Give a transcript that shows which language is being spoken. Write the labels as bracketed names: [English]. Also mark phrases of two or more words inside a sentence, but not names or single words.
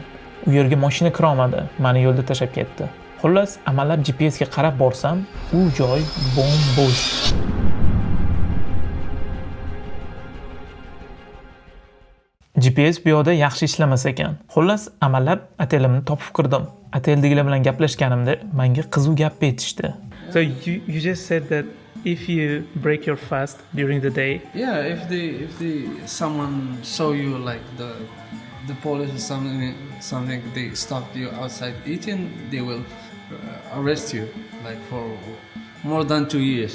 [Uzbek] U yerga mashina kira olmadi. Meni yo'lda tashlab ketdi. Xullas, amallab GPS ga qarab borsam, u joy bo'm-bo'sh. GPS bu yoqda yaxshi ishlamas ekan. Xullas, amallab otelimni topib kirdim. Oteldagilar bilan gaplashganimda menga qiziq gap aytishdi. [English] So you just said that if you break your fast during the day, if someone saw you like the police or something they stopped you outside eating, they will arrest you like for more than 2 years.